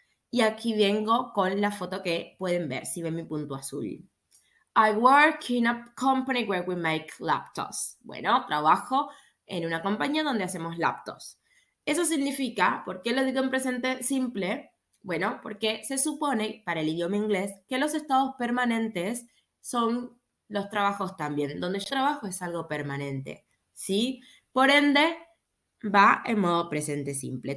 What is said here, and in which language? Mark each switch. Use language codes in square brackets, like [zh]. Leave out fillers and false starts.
[es] Y aquí vengo con la foto que pueden ver, si ven mi punto azul. [en] I work in a company where we make laptops. [es] Bueno, trabajo en una compañía donde hacemos laptops. Eso significa, ¿por qué lo digo en presente simple? Bueno, porque se supone para el idioma inglés que los estados permanentes son los trabajos también. Donde yo trabajo es algo permanente, ¿sí? Por ende, va en modo presente simple.